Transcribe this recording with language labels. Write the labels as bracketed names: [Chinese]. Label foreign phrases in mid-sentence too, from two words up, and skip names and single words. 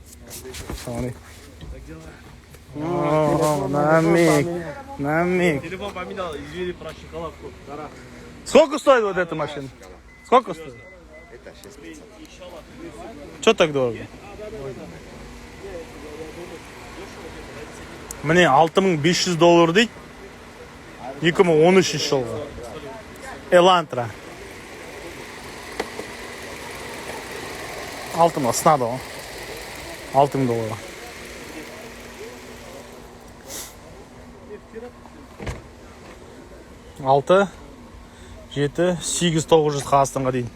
[Russian] Намик. Телефон поменял, извини, про шоколадку. Сколько стоит вот эта машина? Сколько стоит? Что так дорого? [Kazakh] Мне $6500 дейді. 2013 жылғы. Элантра. $6000 сынады ғой. $6000. Алты, 7, 8-900 Қазақстанға дейін.